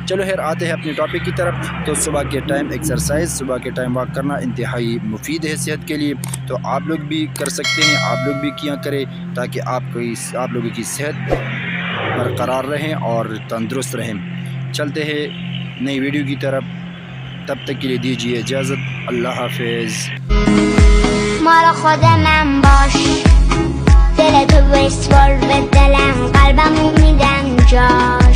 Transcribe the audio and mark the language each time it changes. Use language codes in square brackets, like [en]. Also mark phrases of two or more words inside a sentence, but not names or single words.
[ur] چلو خیر آتے ہیں اپنے ٹاپک کی طرف۔ تو صبح کے ٹائم ایکسرسائز، صبح کے ٹائم واک کرنا انتہائی مفید ہے صحت کے لیے، تو آپ لوگ بھی کر سکتے ہیں، آپ لوگ بھی کیا کریں تاکہ آپ لوگوں کی صحت برقرار رہیں اور تندرست رہیں. چلتے ہیں نئی ویڈیو کی طرف، تب تک کے لیے دیجیے اجازت، اللہ حافظ. [fa] مال خودمم باش دل تو بسپار به دلم قلبمو میدم جا